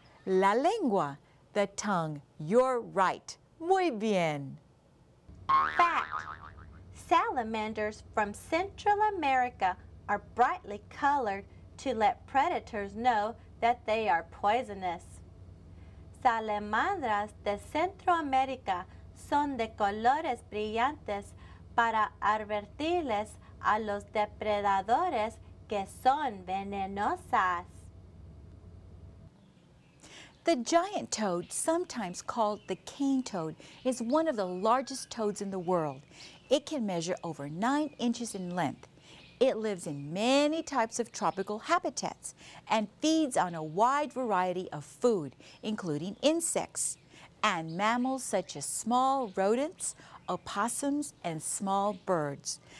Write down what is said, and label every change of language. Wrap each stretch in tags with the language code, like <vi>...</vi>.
<es>La lengua,</es> <en>the tongue. You're right.</en> <es>Muy bien.</es> <en>Fact. Salamanders from Central America are brightly colored to let predators know that they are poisonous.</en> <es>Salamandras de Centroamérica son de colores brillantes para advertirles a los depredadores que son venenosas.</es> <en>The giant toad, sometimes called the cane toad, is one of the largest toads in the world. It can measure over 9 inches in length. It lives in many types of tropical habitats and feeds on a wide variety of food, including insects and mammals such as small rodents, opossums, and small birds.</en>